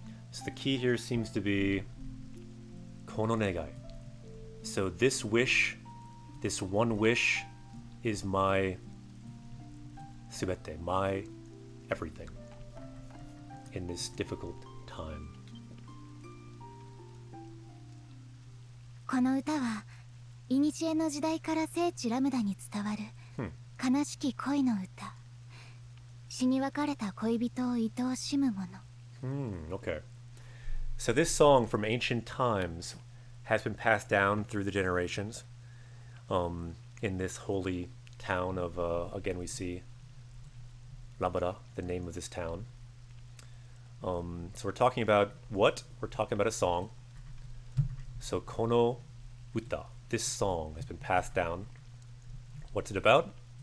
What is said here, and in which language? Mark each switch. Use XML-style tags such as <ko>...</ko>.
<en>So the key here seems to be</en> <ja>Kono negai.</ja> <en>So this wish, this one wish, is my subete, my everything in this difficult time.</en> <ja>この歌は古の時代から聖地ラムダに伝わる悲しき恋の歌。死に別れた恋人を愛おしむもの。</ja> <en>Okay. So this song from ancient times has been passed down through the generations in this holy town of, again we see Labara, the name of this town. So we're talking about what? We're talking about a song. So</en> <ja>Kono Uta,</ja> <en>this song has been passed down. What's it about?</en>